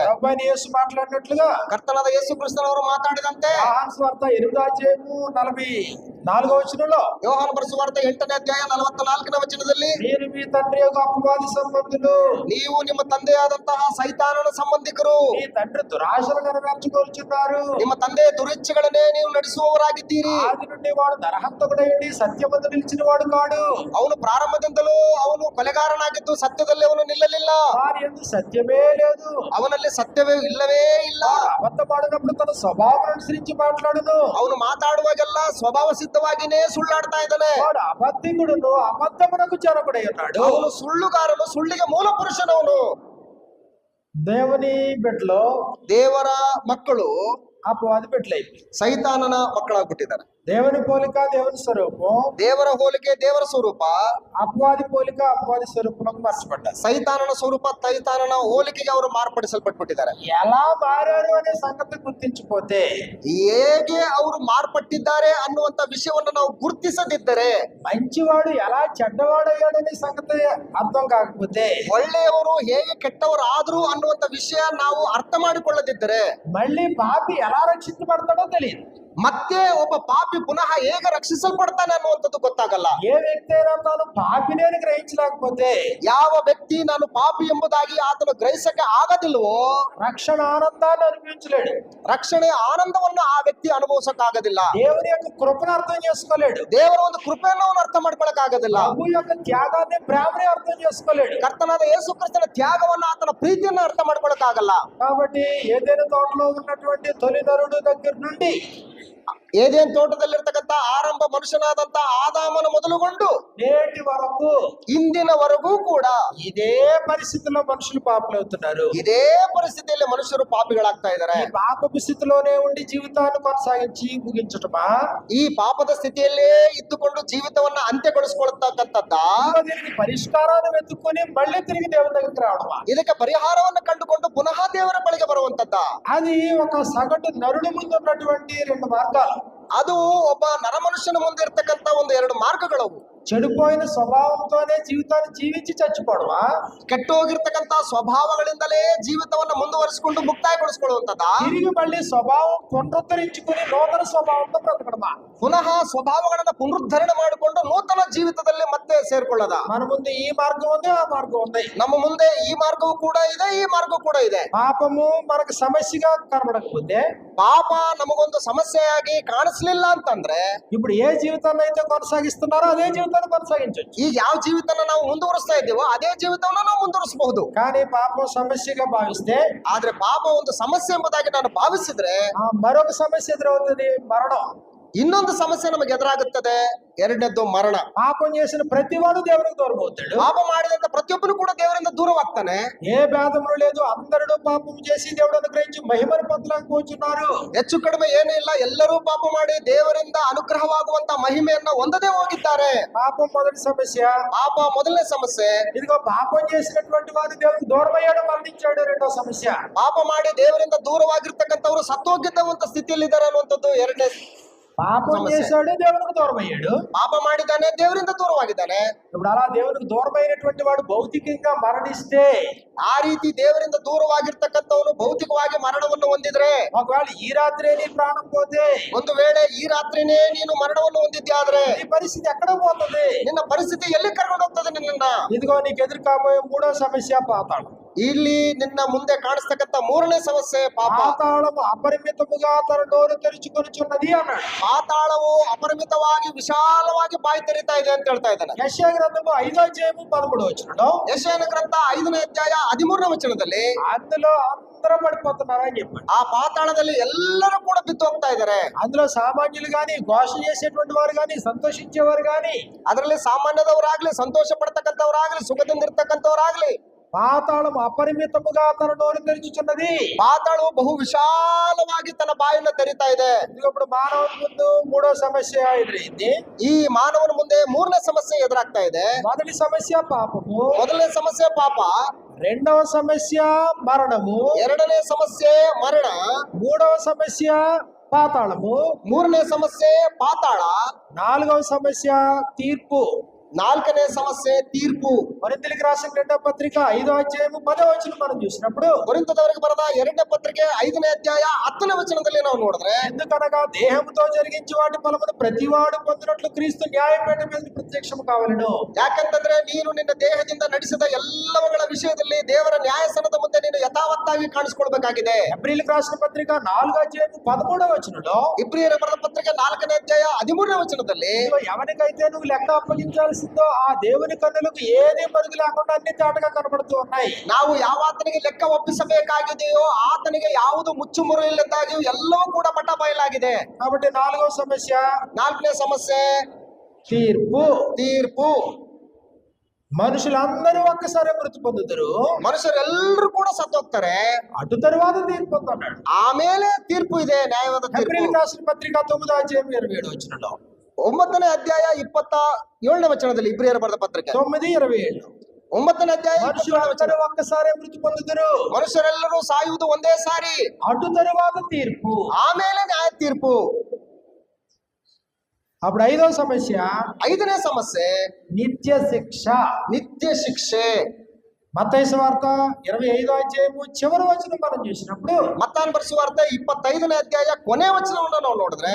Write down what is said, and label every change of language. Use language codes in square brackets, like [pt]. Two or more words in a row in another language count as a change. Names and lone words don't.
[te] ప్రభువైన యేసు మాట్లాడినట్లుగా [kn] ಕರ್ತನಾದ ಯೇಸು ಕ್ರಿಸ್ತನವರು ಮಾತಾಡಿದಂತೆ [te] యోహాను సువార్త 8వ అధ్యాయము 44వ వచనంలో, [kn] ಯೋಹಾನ ಬರೆಸುವಾರ್ತೆ 8ನೇ ಅಧ್ಯಾಯ 44ನೇ ವಚನದಲ್ಲಿ, [te] మీరు మీ తండ్రి యొక్క అపవాది సంబంధులు, [kn] ನೀವು ನಿಮ್ಮ ತಂದೆಯಾದಂತಹ ಸೈತಾನನ ಸಂಬಂಧಿಕರು, [te] మీ తండ్రి దురాశలు నెరవేర్చుకోరుచున్నారు. [kn] ನಿಮ್ಮ ತಂದೆ ದುರಿಚ್ಛೆಗಳನ್ನೇ ನೀವು ನಡೆಸುವವರಾಗಿದ್ದೀರಿ. [te] ఆది నుండి వాడు నరహంతకుడైండి సత్యమందు నిలిచిన వాడు కాడు. [kn] ಅವನು ಪ್ರಾರಂಭದಿಂದಲೂ ಅವನು ಕೊಲೆಗಾರನಾಗಿದ್ದು ಸತ್ಯದಲ್ಲಿ ಅವನು ನಿಲ್ಲಲಿಲ್ಲ. [te] వారి యందు సత్యమే లేదు. [kn] ಅವನಲ್ಲಿ ಸತ್ಯವೇ ಇಲ್ಲವೇ ಇಲ್ಲ. [te] అబద్ధమాడినప్పుడు తన స్వభావం అనుసరించి మాట్లాడును. [kn] ಅವನು ಮಾತಾಡುವಾಗೆಲ್ಲ ಸ್ವಭಾವ ಸಿದ್ಧವಾಗಿನೇ ಸುಳ್ಳಾಡ್ತಾ ಇದ್ದಾನೆ. [te] వాడు అబద్ధికుడును, అబద్ధమునకు జనకుడై ఉన్నాడు. [kn] ಅವನು ಸುಳ್ಳುಗಾರನು, ಸುಳ್ಳಿಗೆ ಮೂಲ ಪುರುಷನವನು. [te] దేవుని బిడ్డలో [kn] ದೇವರ ಮಕ್ಕಳು [te] అపవాది బిడ్డలైపోయి, [kn] ಸೈತಾನನ ಮಕ್ಕಳಾಗ್ಬಿಟ್ಟಿದ್ದಾರೆ. [te] దేవుని పోలిక దేవుని స్వరూపం, [kn] ದೇವರ ಹೋಲಿಕೆ ದೇವರ ಸ್ವರೂಪ, [te] అపవాది పోలిక అపవాది స్వరూపంలోకి మార్చబడ్డారు. [kn] ಸೈತಾನನ ಸ್ವರೂಪ ಸೈತಾನನ ಹೋಲಿಕೆಗೆ ಅವರು ಮಾರ್ಪಡಿಸಲ್ಪಟ್ಬಿಟ್ಟಿದ್ದಾರೆ. [te] ఎలా మారారు అనే సంగతి గుర్తించిపోతే, [kn] ಹೇಗೆ ಅವರು ಮಾರ್ಪಟ್ಟಿದ್ದಾರೆ ಅನ್ನುವಂತ ವಿಷಯವನ್ನು ನಾವು ಗುರುತಿಸದಿದ್ದರೆ, [te] మంచివాడు ఎలా చెడ్డవాడయ్యాడనే సంగతి అర్థం కాకపోతే, [kn] ಒಳ್ಳೆಯವರು ಹೇಗೆ ಕೆಟ್ಟವರು ಆದ್ರು ಅನ್ನುವಂತ ವಿಷಯ ನಾವು ಅರ್ಥ ಮಾಡಿಕೊಳ್ಳದಿದ್ದರೆ, [te] మళ్ళీ పాపి ఎలా రక్షించబడతాడో తెలియదు. [kn] ಮತ್ತೆ ಒಬ್ಬ ಪಾಪಿ ಪುನಃ ಹೇಗೆ ರಕ್ಷಿಸಲ್ಪಡ್ತಾನೆ ಅನ್ನುವಂಥದ್ದು ಗೊತ್ತಾಗಲ್ಲ. [te] ఏ వ్యక్తి అయినా తాను పాపిని అని గ్రహించలేకపోతే, [kn] ಯಾವ ವ್ಯಕ್ತಿ ನಾನು ಪಾಪಿ ಎಂಬುದಾಗಿ ಆತನು ಗ್ರಹಿಸಕ್ಕೆ ಆಗದಿಲ್ವೋ, [te] రక్షణ ఆనందాన్ని అనుభవించలేడు. [kn] ರಕ್ಷಣೆಯ ಆನಂದವನ್ನು ಆ ವ್ಯಕ್ತಿ ಅನುಭವಿಸಕ್ಕಾಗದಿಲ್ಲ. [te] దేవుని యొక్క కృపను అర్థం చేసుకోలేడు. [kn] ದೇವರ ಒಂದು ಕೃಪೆಯನ್ನು ಅವನು ಅರ್ಥ ಮಾಡ್ಕೊಳಕ್ ಆಗೋದಿಲ್ಲ. [te] ప్రభు యొక్క త్యాగాన్ని, ప్రేమని అర్థం చేసుకోలేడు. [kn] ಕರ್ತನಾದ ಯೇಸು ಕ್ರಿಸ್ತನ ತ್ಯಾಗವನ್ನ, ಆತನ ಪ್ರೀತಿಯನ್ನ ಅರ್ಥ ಮಾಡ್ಕೊಳಕ್ ಆಗಲ್ಲ. [te] కాబట్టి ఏదైనా తోటలో ఉన్నటువంటి తొలి నరుడు దగ్గర నుండి [kn] ಏದೇನ್ ತೋಟದಲ್ಲಿರ್ತಕ್ಕಂಥ ಆರಂಭ ಮನುಷ್ಯನಾದಂತ ಆದಾಮನ ಮೊದಲುಗೊಂಡು [te] నేటి వరకు [kn] ಇಂದಿನವರೆಗೂ ಕೂಡ [te] ఇదే పరిస్థితిలో మనుషులు పాపులవుతున్నారు. [kn] ಇದೇ ಪರಿಸ್ಥಿತಿಯಲ್ಲಿ ಮನುಷ್ಯರು ಪಾಪಿಗಳಾಗ್ತಾ ಇದ್ದಾರೆ. [te] ఈ పాపపు స్థితిలోనే ఉండి జీవితాన్ని కొనసాగించి ముగించటమా, [kn] ಈ ಪಾಪದ ಸ್ಥಿತಿಯಲ್ಲೇ ಇದ್ದುಕೊಂಡು ಜೀವಿತವನ್ನ ಅಂತ್ಯಗೊಳಿಸ್ಕೊಳ್ತಕ್ಕಂಥದ್ದ, [te] దీనికి పరిష్కారాన్ని వెతుక్కొని మళ్ళీ తిరిగి దేవుని దగ్గరికి రావడమా? [kn] ಇದಕ್ಕೆ ಪರಿಹಾರವನ್ನು ಕಂಡುಕೊಂಡು ಪುನಃ ದೇವರ ಬಳಿಗೆ ಬರುವಂತದ್ದ. [te] అది ఒక సగటు నరుడి ముందు ఉన్నటువంటి 2 మార్గాలు. [kn] ಅದು ಒಬ್ಬ ನರಮನುಷ್ಯನ ಮುಂದೆ ಇರ್ತಕ್ಕಂಥ ಒಂದು 2 ಮಾರ್ಗಗಳವು. [te] చెడిపోయిన స్వభావంతోనే జీవితాన్ని జీవించి చచ్చిపోవడమా, [kn] ಕೆಟ್ಟೋಗಿರ್ತಕ್ಕಂಥ ಸ್ವಭಾವಗಳಿಂದಲೇ ಜೀವಿತವನ್ನ ಮುಂದುವರಿಸಿಕೊಂಡು ಮುಕ್ತಾಯಗೊಳಿಸಿಕೊಳ್ಳುವಂತದ್ದ, [te] తిరిగి మళ్ళీ స్వభావం పునరుద్ధరించుకుని నూతన స్వభావంతో బ్రతకడమా? [kn] ಪುನಃ ಸ್ವಭಾವಗಳನ್ನ ಪುನರುದ್ಧರಣೆ ಮಾಡಿಕೊಂಡು ನೂತನ ಜೀವಿತದಲ್ಲಿ ಮತ್ತೆ ಸೇರ್ಕೊಳ್ಳದ. [te] మన ముందు ఈ మార్గం ఉంది, ఆ మార్గం ఉంది. [kn] ನಮ್ಮ ಮುಂದೆ ಈ ಮಾರ್ಗವೂ ಕೂಡ ಇದೆ, ಈ ಮಾರ್ಗ ಕೂಡ ಇದೆ. [te] పాపము మనకు సమస్యగా కనబడకపోతే, [kn] ಪಾಪ ನಮಗೊಂದು ಸಮಸ್ಯೆಯಾಗಿ ಕಾಣಿಸ್ಲಿಲ್ಲ ಅಂತಂದ್ರೆ, [te] ఇప్పుడు ఏ జీవితాన్ని అయితే కొనసాగిస్తున్నారో అదే జీవితాన్ని కొనసాగించవచ్చు. [kn] ಈಗ ಯಾವ ಜೀವಿತನ ನಾವು ಮುಂದುವರಿಸ್ತಾ ಇದ್ದೀವೋ ಅದೇ ಜೀವಿತವನ್ನ ನಾವು ಮುಂದುವರಿಸಬಹುದು. [te] కానీ పాపం సమస్యగా భావిస్తే, [kn] ಆದ್ರೆ ಪಾಪ ಒಂದು ಸಮಸ್ಯೆ ಎಂಬುದಾಗಿ ನಾನು ಭಾವಿಸಿದ್ರೆ, [te] మరొక సమస్య ఎదురవుతుంది, మరణం. [kn] ಇನ್ನೊಂದು సమస్య ನಮಗೆ ఎదురాಗುತ್ತದೆ. ಎರಡನೇದ್ದು ಮರಣ. [te] పాపం చేసిన ప్రతివాడు దేవునికి దూరం అవుతాడు. [kn] ಪಾಪ ಮಾಡಿದಂತ ಪ್ರತಿಯೊಬ್ಬನು ಕೂಡ ದೇವರಿಂದ ದೂರವಾಗ್ತಾನೆ. [te] ఏ భేదములు లేదు, అందరూ పాపం చేసి దేవుడు అనుగ్రహించి మహిమను పొందలేకపోతున్నారు. [kn] ಹೆಚ್ಚು ಕಡಿಮೆ ಏನೂ ಇಲ್ಲ, ಎಲ್ಲರೂ ಪಾಪ ಮಾಡಿ ದೇವರಿಂದ ಅನುಗ್ರಹವಾಗುವಂತ ಮಹಿಮೆಯನ್ನ ಹೊಂದದೇ ಹೋಗಿದ್ದಾರೆ. [te] పాపం మొదటి సమస్య. [kn] ಪಾಪ ಮೊದಲನೇ ಸಮಸ್ಯೆ. [te] ఇదిగో పాపం చేసినటువంటి వాడు దేవునికి దూరం అయ్యాడు, మరణించాడు, రెండో సమస్య. [kn] ಪಾಪ ಮಾಡಿ ದೇವರಿಂದ ದೂರವಾಗಿರ್ತಕ್ಕಂಥವ್ರು ಸತ್ತೋಗಿದ್ದಂತ ಸ್ಥಿತಿಯಲ್ಲಿದ್ದಾರೆ ಅನ್ನುವಂಥದ್ದು ಎರಡನೇ [te] పాపం సమస్య. చేశాడు, దేవునికి దూరం అయ్యాడు. [kn] ಪಾಪ ಮಾಡಿದ್ದಾನೆ, ದೇವರಿಂದ ದೂರವಾಗಿದ್ದಾನೆ. [te] ఇప్పుడు అలా దేవునికి దూరమైనటువంటి వాడు భౌతికంగా మరణిస్తే, [kn] ಆ ರೀತಿ ದೇವರಿಂದ ದೂರವಾಗಿರ್ತಕ್ಕಂಥವನು ಭೌತಿಕವಾಗಿ ಮರಣವನ್ನು ಹೊಂದಿದ್ರೆ, [te] ఒకవేళ ఈ రాత్రే నీ ప్రాణం పోతే [kn] ಒಂದು ವೇಳೆ ಈ ರಾತ್ರಿನೇ ನೀನು ಮರಣವನ್ನು ಹೊಂದಿದ್ಯಾದ್ರೆ [te] నీ పరిస్థితి ఎక్కడ పోతుంది? [kn] ನಿನ್ನ ಪರಿಸ್ಥಿತಿ ಎಲ್ಲಿ ಕರ್ಕೊಂಡು ಹೋಗ್ತದೆ ನಿನ್ನ? [te] ఇదిగో నీకు ఎదురు కాబోయే మూడో సమస్య పాతాళం. [kn] ಇಲ್ಲಿ ನಿನ್ನ ಮುಂದೆ ಕಾಣಿಸ್ತಕ್ಕಂಥ ಮೂರನೇ ಸಮಸ್ಯೆ ಪಾಪ. [te] పాతాళము అపరిమితముగా తన నోరు తెరుచుకొనుచున్నది అన్నాడు. [kn] ಪಾತಾಳವು ಅಪರಿಮಿತವಾಗಿ ವಿಶಾಲವಾಗಿ ಬಾಯಿ ತೆರಿತಾ ಇದೆ ಅಂತ ಹೇಳ್ತಾ ಇದ್ದಾನೆ. [te] యెషయా గ్రంథము 5వ అధ్యాయము 13వ వచనంలో [kn] ಯೆಶಾಯನ ಗ್ರಂಥ 5ನೇ ಅಧ್ಯಾಯ 13ನೇ ವಚನದಲ್ಲಿ [te] అందులో అందరూ పడిపోతున్నారని చెప్పాడు. [kn] ಆ ಪಾತಾಳದಲ್ಲಿ ಎಲ್ಲರೂ ಕೂಡ ಬಿದ್ದು ಹೋಗ್ತಾ ಇದ್ದಾರೆ. [te] అందులో సామాన్యులు గాని, ఘోష చేసేటువంటి వారు గాని, సంతోషించేవారు గాని, [kn] ಅದರಲ್ಲಿ ಸಾಮಾನ್ಯದವರಾಗ್ಲಿ, ಸಂತೋಷ ಪಡ್ತಕ್ಕಂಥವ್ರಾಗ್ಲಿ, ಸುಖದಿಂದ ಇರ್ತಕ್ಕಂಥವ್ರಾಗ್ಲಿ, [te] పాతాళము అపరిమితముగా తన నోరు తెరుచుచున్నది. [kn] ಪಾತಾಳವು ಬಹು ವಿಶಾಲವಾಗಿ ತನ್ನ ಬಾಯನ್ನು ತೆರಿತಾ ಇದೆ. [te] ఇదిగో ఇప్పుడు మానవుని ముందు మూడో సమస్య ఎదురైంది. [kn] ಈ ಮಾನವನ ಮುಂದೆ ಮೂರನೇ ಸಮಸ್ಯೆ ಎದುರಾಗ್ತಾ ಇದೆ. [te] మొదటి సమస్య పాపము, [kn] ಮೊದಲನೇ ಸಮಸ್ಯೆ ಪಾಪ, [te] రెండవ సమస్య మరణము, [kn] ಎರಡನೇ ಸಮಸ್ಯೆ ಮರಣ, [te] మూడవ సమస్య పాతాళము, [kn] ಮೂರನೇ ಸಮಸ್ಯೆ ಪಾತಾಳ, [te] నాలుగవ సమస్య తీర్పు. [kn] ನಾಲ್ಕನೇ ಸಮಸ್ಯೆ ತೀರ್ಪು. [te] కొరింథీయులకు రాసిన రెండవ పత్రిక 5వ అధ్యాయము 10వ వచనం మనం చూసినప్పుడు, [kn] ಕೊರಿಂಥದವರಿಗೆ ಬರೆದ ಎರಡನೇ ಪತ್ರಿಕೆ 5ನೇ ಅಧ್ಯಾಯ 10ನೇ ವಚನದಲ್ಲಿ ನಾವು ನೋಡಿದ್ರೆ, [te] ఎందుకనగా దేహముతో జరిగించి వాటి ఫలమును ప్రతివాడు పొందినట్లు క్రీస్తు న్యాయపీఠ మీద ప్రత్యక్షము కావాలను. [kn] ಯಾಕಂತಂದ್ರೆ ನೀನು ನಿನ್ನ ದೇಹದಿಂದ ನಡೆಸಿದ ಎಲ್ಲವುಗಳ ವಿಷಯದಲ್ಲಿ ದೇವರ ನ್ಯಾಯಸನದ ಮುಂದೆ ನೀನು ಯಥಾವತ್ತಾಗಿ ಕಾಣಿಸ್ಕೊಳ್ಬೇಕಾಗಿದೆ. [te] ఎబ్రీయులకు రాసిన పత్రిక 4వ అధ్యాయము 13వ వచనంలో, [kn] ಇಬ್ರಿಯರ ಬರೆದ ಪತ್ರಿಕೆ 4ನೇ ಅಧ್ಯಾಯ 13ನೇ ವಚನದಲ್ಲಿ, [te] ఇదిగో ఎవరికైతే నువ్వు లెక్క అప్పగించాల్సిందో ఆ దేవుని కన్నులకు ఏది మరుగు లేకుండా అన్ని చాటుగా కనబడుతూ ఉన్నాయి. [kn] ನಾವು ಯಾವಾತನಿಗೆ ಲೆಕ್ಕ ಒಪ್ಪಿಸಬೇಕಾಗಿದೆಯೋ ಆತನಿಗೆ ಯಾವುದು ಮುಚ್ಚುಮುರು ಇಲ್ಲದಾಗಿಯೂ ಎಲ್ಲವೂ ಕೂಡ ಪಟ್ಟ ಬಯಲಾಗಿದೆ. [te] కాబట్టి నాలుగవ సమస్య [kn] ನಾಲ್ಕನೇ ಸಮಸ್ಯೆ [te] తీర్పు. [kn] ತೀರ್ಪು. [te] మనుషులందరూ ఒక్కసారి మృతి పొందుతారు, [kn] ಮನುಷ್ಯರೆಲ್ಲರೂ ಕೂಡ ಸತ್ತೋಗ್ತಾರೆ, [te] అటు తరువాత తీర్పు పొందన్నాడు. [kn] ಆಮೇಲೆ ತೀರ್ಪು ಇದೆ, ನ್ಯಾಯವಾದ ತೀರ್ಪು. [te] ఎబ్రీయులకు రాసిన పత్రిక 9వ అధ్యాయం 27వ వచనంలో, [kn] 9ನೇ ಅಧ್ಯಾಯ 27ನೇ ವಚನದಲ್ಲಿ ಇಬ್ರಿಯರ ಬರೆದ ಪತ್ರಿಕೆ [te] 9:27 [kn] 9ನೇ ಅಧ್ಯಾಯ 27ನೇ [te] మనుషులందరూ [kn] ವಚನ. [te] ఒక్కసారి మృతి పొందుతారు, [kn] ಮನುಷ್ಯರೆಲ್ಲರೂ ಸಾಯುವುದು ಒಂದೇ ಸಾರಿ, [te] అటు తరువాత తీర్పు. [kn] ಆಮೇಲೆ ನ್ಯಾಯ ತೀರ್ಪು. [te] అప్పుడు ఐదవ సమస్య [kn] 5ನೇ ಸಮಸ್ಯೆ [te] నిత్య శిక్ష. [kn] ನಿತ್ಯ ಶಿಕ್ಷೆ. [te] మత్తయి సువార్త 25వ అధ్యాయము చివరి వచనం మనం చూసినప్పుడు, [kn] ಮತ್ತಾನ್ ಬರೆಸುವಾರ್ತೆ 25ನೇ ಅಧ್ಯಾಯ ಕೊನೆ ವಚನವನ್ನು ನಾವು ನೋಡಿದ್ರೆ,